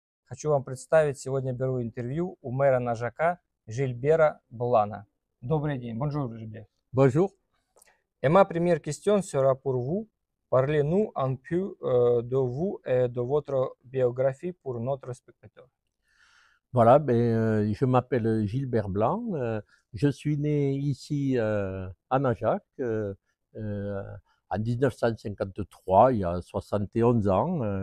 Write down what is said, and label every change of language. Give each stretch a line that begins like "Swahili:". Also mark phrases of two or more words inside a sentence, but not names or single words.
Russian: Хочу вам представить, сегодня беру интервью у мэра Нажака Жильбера Блана. Добрый день,
French: bonjour Gilbert. Bonjour. Et ma première question sera pour vous. Parlez-nous un peu de vous et de votre biographie pour notre spectateur. Voilà, je m'appelle Gilbert Blanc. Je suis né ici à Najac euh, en 1953, il y a 71 ans.